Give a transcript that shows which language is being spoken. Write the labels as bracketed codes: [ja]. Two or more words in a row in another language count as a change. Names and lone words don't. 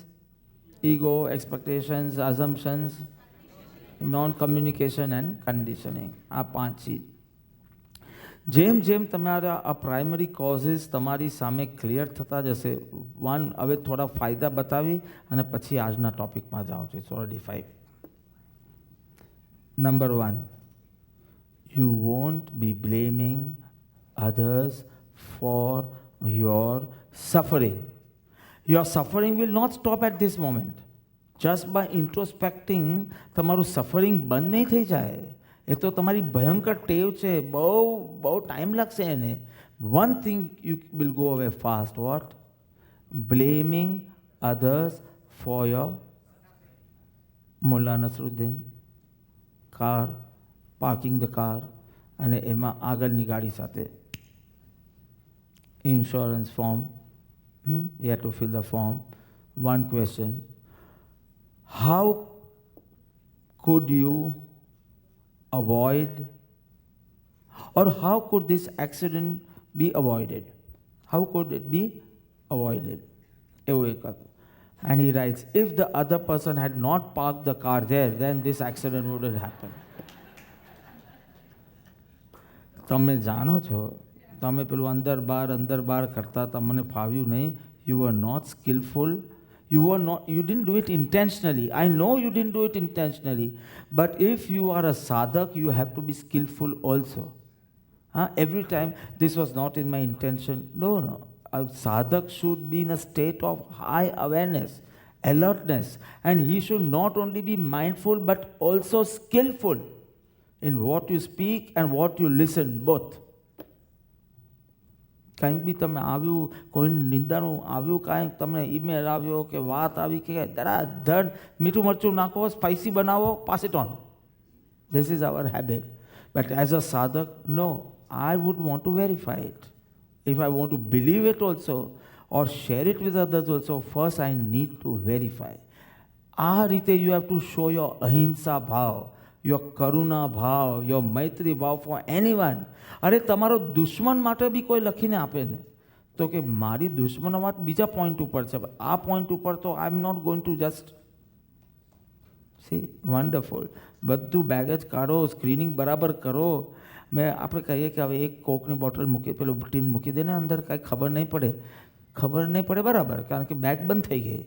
[en] Ego, expectations, assumptions, non communication and conditioning. [gu] આ 5 ચીજ. જેમ જેમ તમારા આ [en] primary causes [gu] તમારી સામે ક્લિયર થતા જશે, હવે થોડા ફાયદા બતાવી અને પછી આજના ટોપિકમાં જાઉં છું. [en] It's already 5. Number 1, you won't be blaming others for your suffering. Your suffering will not stop at this moment. Just by introspecting, [gu] તમારું સફરિંગ બંધ નહીં થઈ જાય. એ તો તમારી ભયંકર ટેવ છે, બહુ ટાઈમ લાગશે એને. [en] One thing you will go away fast. What? Blaming others for your Mullah Nasruddin. car parking the car [gu] અને એમાં આગળની ગાડી સાથે [en] insurance form, you have to fill the form. One question, how could you avoid, or how could this accident be avoided? How could it be avoided? [gu] એવું એક હતું. [en] And he writes, if the other person had not parked the car there, then this accident wouldn't happen. [gu] તમે જાણો છો, તમે પેલું અંદર બાર કરતા, તમને ફાવ્યું નહીં. [en] You were not skillful, You didn't do it intentionally. I know you didn't do it intentionally. But if you are a sadhak, you have to be skillful also. Every time, this was not in my intention. No. A sadhak should be in a state of high awareness, alertness. And he should not only be mindful, but also skillful in what you speak and what you listen, both. [gu] કંઈક બી તમે આવ્યું, કોઈ નિંદાનું આવ્યું, કાંઈક તમને ઈમેલ આવ્યો કે વાત આવી કે ધડ મીઠું મરચું નાખો, સ્પાઇસી બનાવો, [en] pass it on. This is our habit. But as a sadhak, no, I would want to verify it. If I want to believe it also or share it with others also, first I need to verify. [gu] આ રીતે [en] you have to show your [gu] અહિંસા ભાવ, [en] your [gu] કરુણા ભાવ, [en] your [gu] મૈત્રી ભાવ [en] for anyone. [gu] અરે તમારો દુશ્મન માટે બી કોઈ લખીને આપે ને તો કે મારી દુશ્મનો વાત બીજા પોઈન્ટ ઉપર છે, આ પોઈન્ટ ઉપર તો [en] I am not going to just see wonderful. [gu] બધું બેગેજ કાઢો, સ્ક્રીનિંગ બરાબર કરો. મેં આપણે કહીએ કે હવે એક કોકની બોટલ મૂકી, પેલું ટીન મૂકી દે ને અંદર, કાંઈ ખબર નહીં પડે બરાબર, કારણ કે બેગ બંધ થઈ ગઈ.